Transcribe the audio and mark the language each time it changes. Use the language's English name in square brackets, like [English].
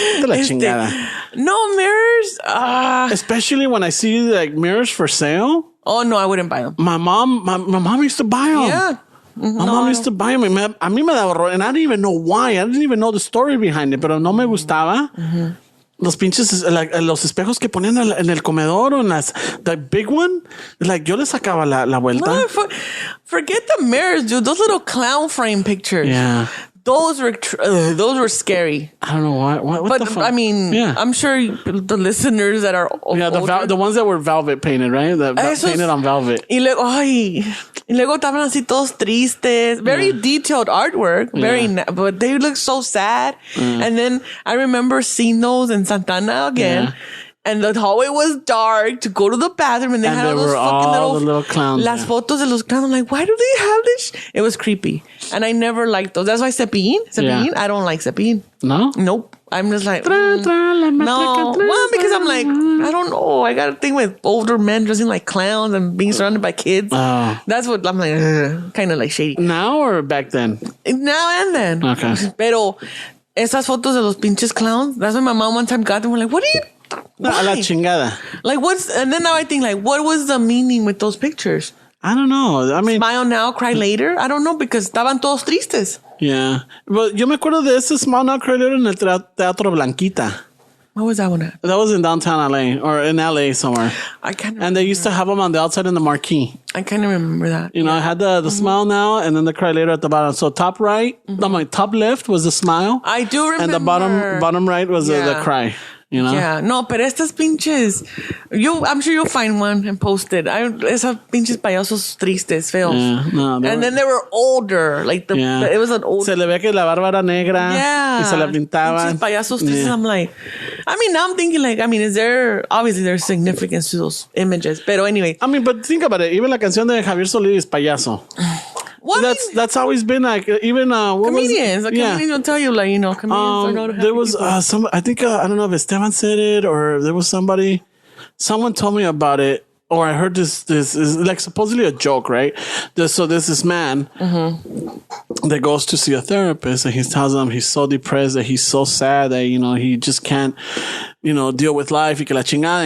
[Spanish] De la chingada. [English] No, mirrors. Especially when I see like mirrors for sale. Oh, no, I wouldn't buy them. My mom used to buy them. Yeah. My mom used to buy them. [Spanish] A mí me daba horror, [English] and I didn't even know why. I didn't even know the story behind it, [Spanish] pero no me gustaba. Los pinches, like, los espejos que ponían en el comedor o en [English] the big one, [Spanish] like, yo le sacaba la vuelta. [English] No, forget the mirrors, dude. Those little clown frame pictures. Yeah. Those were scary. I don't know why. What the fuck? I mean, yeah. I'm sure the listeners that are the ones that were velvet painted, right? Painted on velvet. [Spanish] Y luego estaban así todos tristes. [English] Very detailed artwork. But they look so sad. And then I remember seeing those in Santana again. Yeah. And the hallway was dark to go to the bathroom, and they had all those fucking little clowns. [Spanish] Las fotos de los [English] clowns. I'm like, why do they have this? It was creepy, and I never liked those. That's why Cepillín. I don't like Cepillín. No, nope. I'm just like, no. Well, because I'm like, I don't know. I got a thing with older men dressing like clowns and being surrounded by kids. That's what I'm like, kind of like shady. Now or back then? Now and then. Okay. [Spanish] Pero esas fotos de los pinches clowns. [English] That's when my mom one time got them. We're like, what are you? [Spanish] A la chingada. [English] Like and then now I think like, what was the meaning with those pictures? I don't know. I mean, smile now, cry later. I don't know, because [Spanish] estaban todos tristes. [English] Yeah. [Spanish] Well, yo me acuerdo de ese [English] smile now, cry later [Spanish] en el Teatro Blanquita. [English] What was that one at? That was in downtown LA or in LA somewhere. I can't. And they used to have them on the outside in the marquee. I kind of remember that. You know, I had the smile now, and then the cry later at the bottom. So top right, top left was the smile. I do remember. And the bottom right was the cry. You know? Yeah, no, [Spanish] pero estas pinches, [English] I'm sure you'll find one and post it. [Spanish] Esas pinches payasos tristes, feos. [English] Yeah, no, and then they were older. Like it was an old. [Spanish] Se le ve que la barba era negra. [English] Yeah. [Spanish] Y se la pintaban. Pinches payasos tristes. [English] I'm like, I mean, now I'm thinking like, I mean, obviously there's significance to those images. Pero anyway. I mean, but think about it. [Spanish] Even la canción de Javier Solís, Payaso. [English] Well, that's always been like, even comedians. Comedians will tell you, like, you know, comedians are know to help there was people. I think I don't know if Esteban said it or there was somebody. Someone told me about it, or I heard this is like supposedly a joke, right? So there's this man that goes to see a therapist, and he tells him he's so depressed, that he's so sad that, he just can't, deal with life. [Spanish] Y que la chingada.